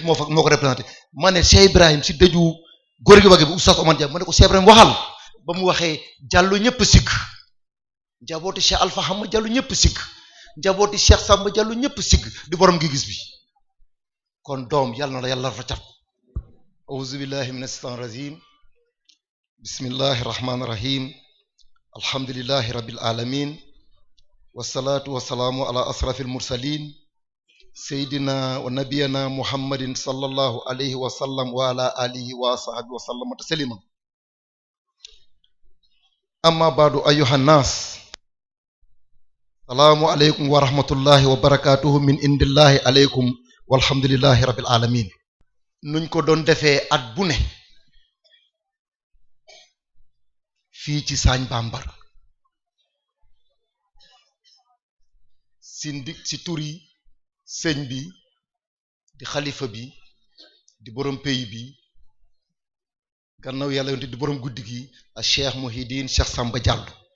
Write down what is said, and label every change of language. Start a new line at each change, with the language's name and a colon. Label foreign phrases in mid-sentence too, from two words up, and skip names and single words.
Wolof: moo ko représenté ma ne Cheikh Ibrahim si dëju góor gi wagge bi oustaz Oumar Dia ma ne ko Cheikh Ibrahim waxal ba mu waxee Diallo ñëpp sikk njabooti Cheikh Alpha Hamad Diallo ñëpp sikk njabooti Cheikh Samba Diallo ñëpp sikk di borom gi gis bi kon doom yàlla na la yàlla fa cat
Arabic: أعوذ بالله من الشيطان الرجيم بسم الله الرحمن الرحيم الحمد لله رب العالمين والصلاة والسلام على أشرف المرسلين سيدنا ونبينا محمد صلى الله عليه وسلم وعلى آله وصحبه وسلم تسليما أما بعد أيها الناس السلام عليكم ورحمة الله وبركاته من عند الله عليكم والحمد لله رب العالمين
Wolof: nuñ ko doon defee at bu ne fii ci Sagne Bambara si turi sëñ bi di xalifa bi di borom pays bi gannaaw yàlla yonte di borom guddi gi ak Cheikh Mouhidine Cheikh Samba Diallo